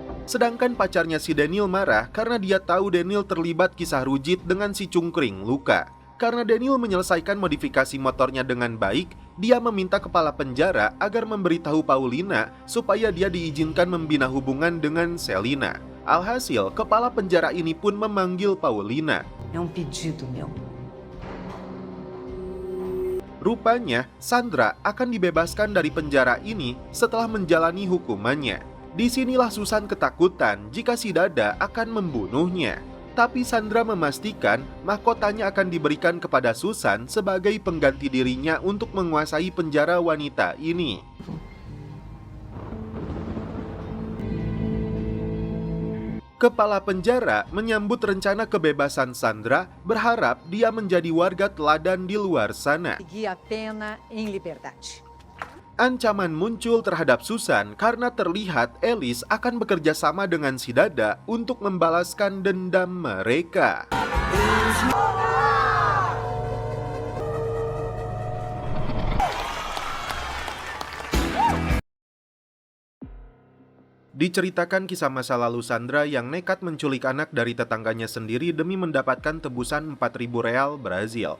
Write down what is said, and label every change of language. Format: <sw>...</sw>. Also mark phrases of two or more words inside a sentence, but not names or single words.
<id>Sedangkan pacarnya si Daniel marah karena dia tahu Daniel terlibat kisah rujit dengan si Cungkring, Luka. Karena Daniel menyelesaikan modifikasi motornya dengan baik, dia meminta kepala penjara agar memberitahu Paulina supaya dia diizinkan membina hubungan dengan Selina. Alhasil, kepala penjara ini pun memanggil Paulina.</id> <pt>É pedido meu.</pt> <id>Rupanya, Sandra akan dibebaskan dari penjara ini setelah menjalani hukumannya. Disinilah Susan ketakutan jika si Dada akan membunuhnya. Tapi Sandra memastikan mahkotanya akan diberikan kepada Susan sebagai pengganti dirinya untuk menguasai penjara wanita ini. Kepala penjara menyambut rencana kebebasan Sandra, berharap dia menjadi warga teladan di luar sana.</id> <pt>Seguir a pena em liberdade.</pt> <id>Ancaman muncul terhadap Susan karena terlihat Alice akan bekerja sama dengan si Dada untuk membalaskan dendam mereka. Diceritakan kisah masa lalu Sandra yang nekat menculik anak dari tetangganya sendiri demi mendapatkan tebusan 4.000 real Brazil.</id>